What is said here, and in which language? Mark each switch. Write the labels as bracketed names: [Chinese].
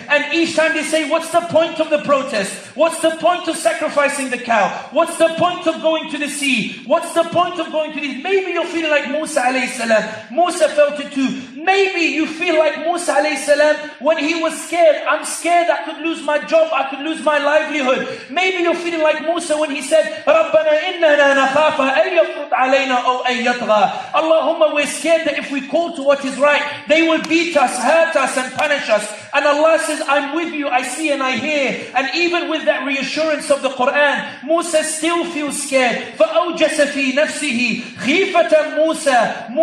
[English] And each time they say, what's the point of the protest? What's the point of sacrificing the cow? What's the point of going to the sea? What's the point of going to this? Maybe you're feeling like Musa alayhi salam. Musa felt it too. Maybe you feel like Musa alayhi salam when he was scared. I'm scared I could lose my job, I could lose my livelihood. Maybe you're feeling like Musa when he said, [Arabic] رَبَّنَا إِنَّنَا نَخَافَ أَن يَفْرُطْ عَلَيْنَا أَوْ أَن يَطْغَى. [English] Allahumma, we're scared that if we call to what is right, they will beat us, hurt us and punish us. And Allah says, I'm with you, I see and I hear. And even with that reassurance of the Quran, Musa still feels scared. [Arabic] فَأَوْجَسَ فِي نَفْسِهِ خِيفَةً مُوسَى.